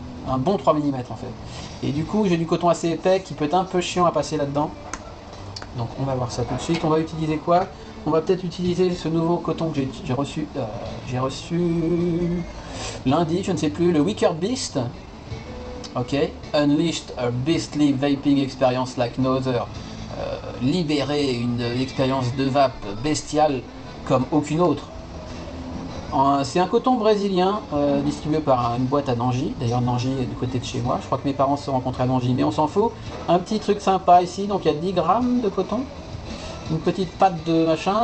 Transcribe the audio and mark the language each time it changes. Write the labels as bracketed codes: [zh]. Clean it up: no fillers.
[fr] Un bon 3 mm en fait. Et du coup j'ai du coton assez épais qui peut être un peu chiant à passer là-dedans. Donc on va voir ça tout de suite. On va utiliser quoi? On va peut-être utiliser ce nouveau coton que j'ai reçu. J'ai reçu lundi, je ne sais plus, le Wicked Beast. Ok. [en] Unleashed a beastly vaping experience like no other. [fr] Libérer une expérience de vape bestiale comme aucune autre. C'est un coton brésilien distribué par une boîte à Nangy. D'ailleurs, Nangy est du côté de chez moi. Je crois que mes parents se sont rencontrés à Nangy, mais on s'en fout. Un petit truc sympa ici. Donc, il y a 10 grammes de coton. Une petite pâte de machin.